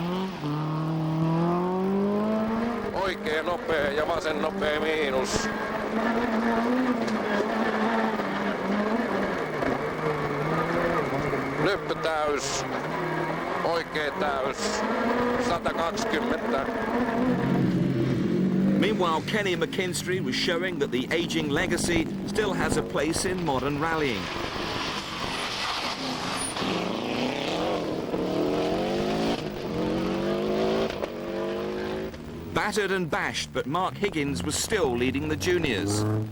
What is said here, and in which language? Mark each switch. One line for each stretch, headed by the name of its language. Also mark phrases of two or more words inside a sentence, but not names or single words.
Finnish: Oikea nopea ja vasen nopea miinus. Lyppy täys. Oikea täys. 120.
English: Meanwhile, Kenny McKinstry was showing that the ageing legacy still has a place in modern rallying. Battered and bashed, but Mark Higgins was still leading the juniors.